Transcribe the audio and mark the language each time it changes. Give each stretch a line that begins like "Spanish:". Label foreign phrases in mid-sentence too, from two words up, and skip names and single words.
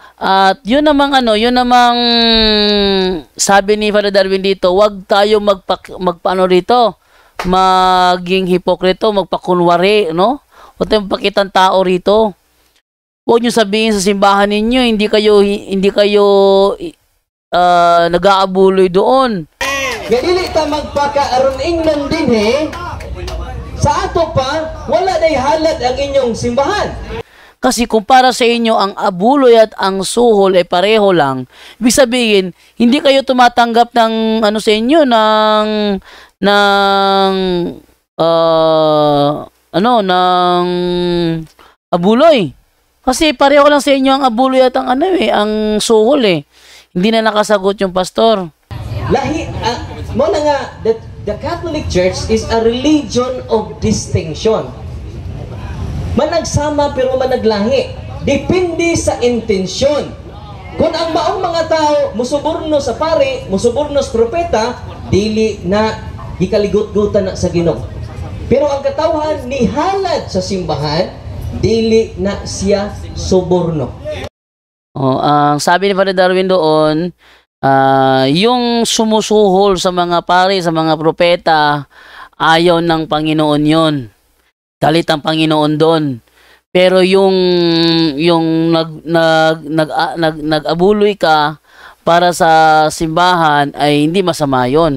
Filipino: At yun namang sabi ni Father Darwin dito, wag tayo magpaano rito, maging hipokrito, magpakunwari, no? Huwag tayong magpakitang tao rito. Huwag nyo sabihin sa simbahan ninyo, hindi kayo nag-aabuloy doon.
Cebuano: Nga dili ta magpakaaron ingnon din sa ato pa, wala day halad ang inyong simbahan.
Filipino: Kasi kung para sa inyo ang abuloy at ang suhol ay pareho lang, ibig sabihin, hindi kayo tumatanggap ng sa inyo ng abuloy. Kasi pareho lang sa inyo ang abuloy at ang suhol Hindi na nakasagot yung pastor.
Cebuano: Lahi, mo na nga,
English: the Catholic Church is a religion of distinction.
Cebuano: Managsama pero managlahi. Depende sa intensyon. Kung ang maong mga tao musuborno sa pari, musuborno sa propeta, dili na gikaligot-gutan na sa Ginoo. Pero ang katawhan ni halad sa simbahan, dili na siya suborno.
Filipino: Ang sabi ni Father Darwin doon, yung sumusuhol sa mga pari, sa mga propeta, ayaw ng Panginoon yon. Galit ang Panginoon doon. Pero yung nag-abuloy ka para sa simbahan ay hindi masama yon.